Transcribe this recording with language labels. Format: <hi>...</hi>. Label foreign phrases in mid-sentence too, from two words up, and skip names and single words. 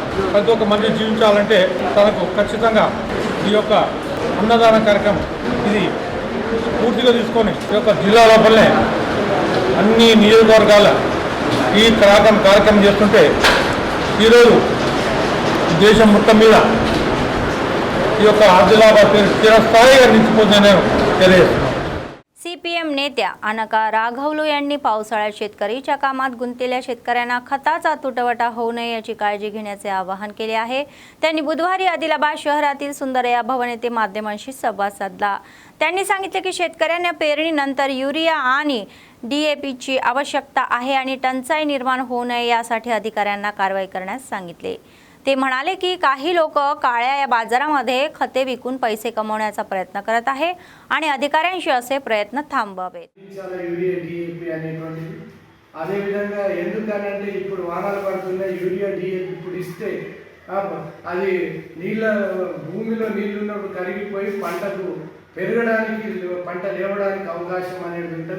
<te>ప్రతి ఒక్క మనిషి జీవించాలంటే తనకు ఖచ్చితంగా ఈ యొక్క అన్నదాన కార్యక్రమం ఇది పూర్తిగా తీసుకొని ఈ యొక్క జిల్లా లోపలనే అన్ని నియోజకవర్గాల ఈ కార్యక్రమం చేస్తుంటే ఈరోజు దేశం మొత్తం మీద ఈ యొక్క ఆదిలాబాద్ చిరస్థాయిగా निश्चित నేను తెలియజేస్తున్నాను.</te> <mr>सीपीएम नेत्या अनका राघवलू यांनी पावसाळ्यात शेतकरीच्या कामात गुंतलेल्या शेतकऱ्यांना खताचा तुटवडा होऊ नये याची काळजी घेण्याचे आवाहन केले आहे. त्यांनी बुधवारी आदिलाबाद शहरातील सुंदरया भवन येथे माध्यमांशी संवाद साधला. त्यांनी सांगितले की शेतकऱ्यांना पेरणीनंतर युरिया आणि डीएपीची आवश्यकता आहे आणि टंचाई निर्माण होऊ नये यासाठी अधिकाऱ्यांना कारवाई करण्यास सांगितले. ते म्हणाले की काही लोक काळ्या या बाजारामध्ये खते विकून पैसे कमवण्याचा प्रयत्न करत आहे आणि अधिकाऱ्यांशी असे प्रयत्न थांबवावेत.</mr> <te>యూరియా డిఏపి అనేటువంటిది అదేవిధంగా ఎందుకనంటే ఇప్పుడు వానలు పడుతున్నాయి, యూరియా డిఏపి ఇప్పుడు ఇస్తే అది నీళ్ళ భూమిలో నీళ్లు ఉన్నప్పుడు కరిగిపోయి పంటకు పెరగడానికి పంట లేవడానికి అవకాశం అనేది ఉంటుంది.</te>